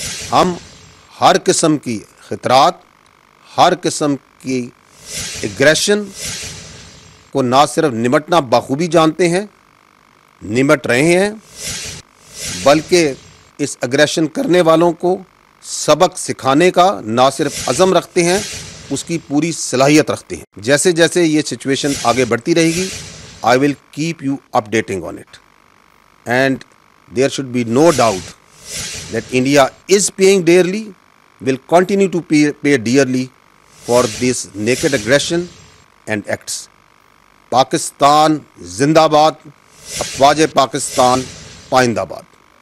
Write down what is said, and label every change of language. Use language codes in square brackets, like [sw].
[ur] ہم ہر قسم کی خطرات, ہر قسم کی ایگریشن کو نہ صرف نمٹنا بخوبی جانتے ہیں, نمٹ رہے ہیں, بلکہ اس ایگریشن کرنے والوں کو سبق سکھانے کا نہ صرف عزم رکھتے ہیں, اس کی پوری صلاحیت رکھتے ہیں. جیسے جیسے یہ سچویشن آگے بڑھتی رہے گی, [en] I will keep you updating on it. And there should be no doubt that India is paying dearly, will continue to pay dearly for this naked aggression and acts. [ur] Pakistan زندہ باد, افواج پاکستان پائندہ باد.